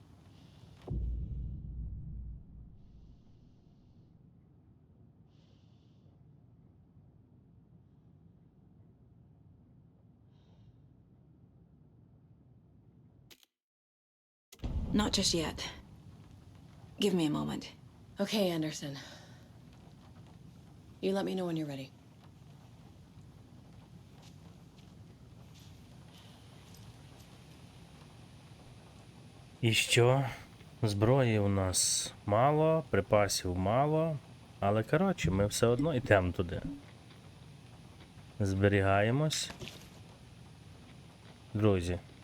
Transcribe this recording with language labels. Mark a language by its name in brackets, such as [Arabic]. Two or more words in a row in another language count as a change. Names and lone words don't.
[English] Not just yet. Give me a moment. Okay, Anderson. You let me know when you're ready. [Ukrainian] І що? Зброї у нас мало, припасів мало, але коротше, ми все одно йдемо туди. Зберігаємось. Друзі.